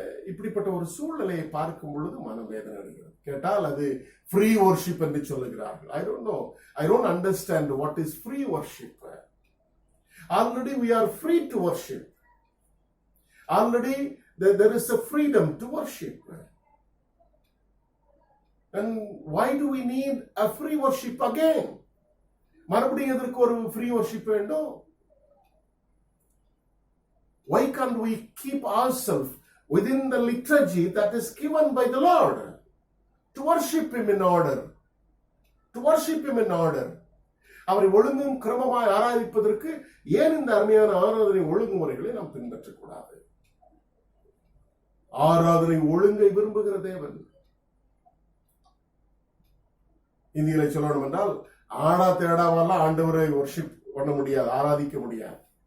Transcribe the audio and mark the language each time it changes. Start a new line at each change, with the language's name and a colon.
Tamil: இப்படிப்பட்ட ஒரு சூழ்நிலையை பார்க்கும் பொழுது மனவேதனை அடைகிறது. கேட்டால் அது ஃப்ரீ வர்ஷிப் என்று சொல்லுகிறார்கள்.
English: I don't understand what is free worship. Already we are free to worship. Already there is a freedom to worship. And why do we need a free worship again?
Tamil: மறுபடியும் எதற்கு ஒரு free worship வேண்டும்?
English: Why can't we keep ourselves within the liturgy that is given by the Lord to worship Him in order? To worship Him in order.
Tamil: அவரை ஒழுங்கும் கிரமமாய் ஆராதிப்பதற்கு ஏன் இந்த அருமையான ஆராதனை ஒழுங்குமுறைகளை நாம் பின்பற்றக்கூடாது? ஆராதனை ஒழுங்கை விரும்புகிற தேவன். இந்தியில சொல்லணும் என்றால் ஆடா தேடாவெல்லாம் ஆண்டவரை வர்ஷிப் பண்ண முடியாது, ஆராதிக்க முடியாது.